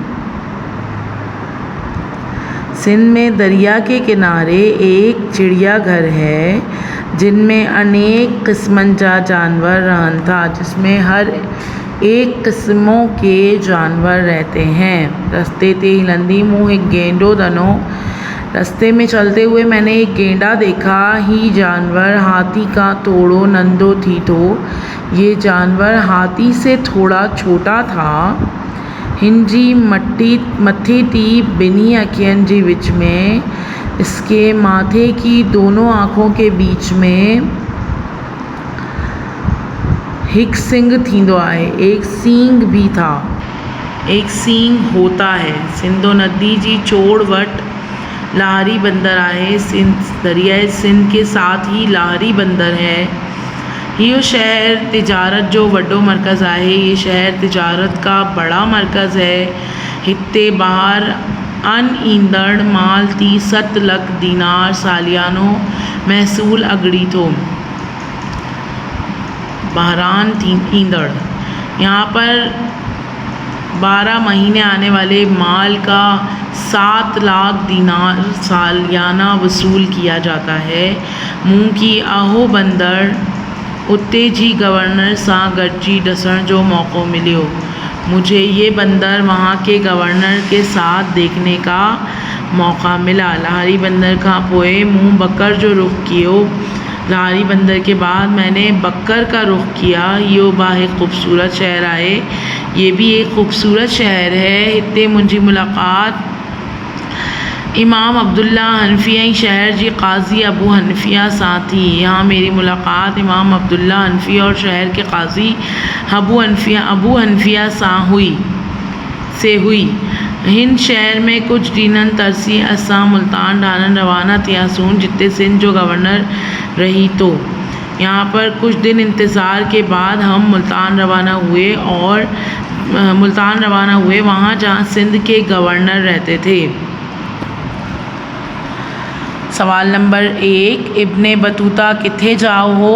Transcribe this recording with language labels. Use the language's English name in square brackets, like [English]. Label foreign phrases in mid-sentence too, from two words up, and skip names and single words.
[Hindi] सिंध में दरिया के किनारे एक चिड़ियाघर है जिनमें [Sindhi] अनेक किस्मन जा जानवर रहन था, [Hindi] जिसमें हर एक किस्मों के जानवर रहते हैं। [Sindhi] रस्ते ते हिलंदी मूं एक गेंडो दनो, [Hindi] रस्ते में चलते हुए मैंने एक गेंडा देखा। [Sindhi] ही जानवर हाथी का थोड़ो नंदो थी तो, [Hindi] ये जानवर हाथी से थोड़ा छोटा था। [Sindhi] हिंजी मथे थी बिनी अखियन जी विच में, [Hindi] इसके माथे की दोनों आँखों के बीच में [Sindhi] हिक सिंग थींदो आहे, [Hindi] एक सींग भी था, एक सींग होता है। [Sindhi] सिंधो नदी जी चोड़ वट लाहरी बंदर आहे। [Hindi] दरियाए सिंध के साथ ही लाहरी बंदर है। [Sindhi] इहो शहर तिजारत जो वॾो मरकज़ आहे। [Hindi] ये शहर तिजारत का बड़ा मरकज़ है। [Sindhi] हिते ॿाहिरि अन ईंदड़ माल 7 लाख दीनार सालियानो महसूल अगड़ी थो। बहरान ईंदड़, [Hindi] यहाँ पर 12 महीने आने वाले माल का 7 लाख दीनार सालियाना वसूल किया जाता है। [Sindhi] मुंह की आहो बंदर उते जी गवर्नर सां गॾिजी ॾसण जो मौक़ो मिलियो। [Hindi] मुझे ये बंदर वहाँ के गवर्नर के साथ देखने का मौका मिला। [Sindhi] लाहरी बंदर खां पोइ मूं बकर जो रुख कियो। [Hindi] लाहरी बंदर के बाद मैंने बकर का रुख किया। [Sindhi] यो बि एक ख़ूबसूरत शहर आहे। [Hindi] ये भी एक ख़ूबसूरत शहर है। [Sindhi] हिते मुंहिंजी मुलाक़ात इमाम अब्दुल्ला हनफी ऐं शहर जी काज़ी अबू हनफिया सां थी। [Hindi] यहाँ मेरी मुलाक़ात इमाम अब्दुल्ला हनफी और शहर के काज़ी अबू हनफिया से हुई। [Sindhi] हिन शहर में कुछ ॾींहंनि तरसी असां मुल्तान ॾांहुं रवाना थियासूं, जिते सिंध जो गवर्नर रही तो। [Hindi] यहाँ पर कुछ दिन इंतज़ार के बाद हम मुल्तान रवाना हुए, वहाँ जहाँ सिंध के गवर्नर रहते थे। [Sindhi] सवाल नंबर 1, इब्ने बतूता किथे जाओ हो?